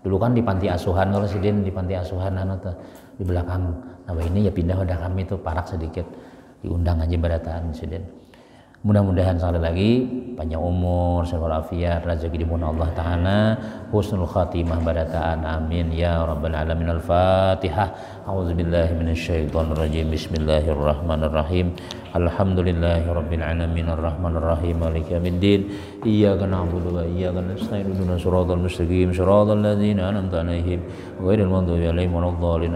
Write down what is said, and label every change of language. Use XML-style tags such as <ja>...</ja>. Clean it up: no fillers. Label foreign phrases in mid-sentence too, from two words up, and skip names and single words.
<bjn>Dulu kan di panti asuhan, kalau sidin di panti asuhan tuh di belakang ini ya pindah udah kami tuh parak sedikit, diundang aja barataan sidin. Mudah-mudahan sekali lagi panjang umur, sehat walafiat, rezeki dimurah Allah Ta'ala,</bjn> <ar>حسن الخاتمة</ar> <bjn>barataan,</bjn> <ar>آمين يا رب العالمين.</ar> <bjn>Al-Fatihah.</bjn> <ar>أعوذ بالله من الشيطان الرجيم. بسم الله الرحمن الرحيم. الحمد لله رب العالمين الرحمن الرحيم مالك يوم الدين. إياك نعبد وإياك نستعين. اهدنا الصراط المستقيم صراط الذين أنعمت عليهم غير المغضوب عليهم ولا الضالين.</ar>